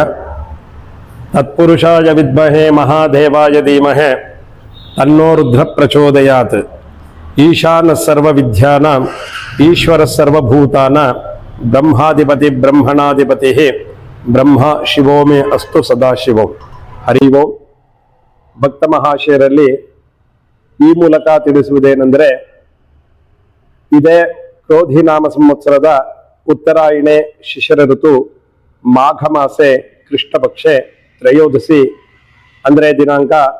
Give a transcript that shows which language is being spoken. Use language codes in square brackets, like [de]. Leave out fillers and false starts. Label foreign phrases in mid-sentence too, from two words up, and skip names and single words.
[sa] ತತ್ಪುರುಷಾಯ ವಿದ್ಮಹೇ ಮಹಾದೇವಾಯ ಧೀಮಹಿ ತನ್ನೋ ರುದ್ರ ಪ್ರಚೋದಯಾತ್. ಈಶಾನ ಸರ್ವ ವಿದ್ಯಾನಾಂ ಈಶ್ವರ ಸರ್ವಭೂತಾನಾಂ ಬ್ರಹ್ಮಾಧಿಪತಿ ಬ್ರಹ್ಮಣಾಧಿಪತಿ ಬ್ರಹ್ಮ ಶಿವೋ ಮೇ ಅಸ್ತು ಸದಾಶಿವಂ. ಹರಿ ಓಂ. [kn] ಭಕ್ತ ಮಹಾಶಯರಲ್ಲಿ ಈ ಮೂಲಕ ತಿಳಿಸುವುದೇನೆಂದರೆ, ಇದೇ ಕ್ರೋಧಿ ನಾಮ ಸಂವತ್ಸರದ ಉತ್ತರಾಯಣೆ ಶಿಶಿರ ಋತು ಮಾಘ ಮಾಸೆ ಕೃಷ್ಣ ಪಕ್ಷೆ ತ್ರಯೋದಶಿ ಅಂದರೆ ದಿನಾಂಕ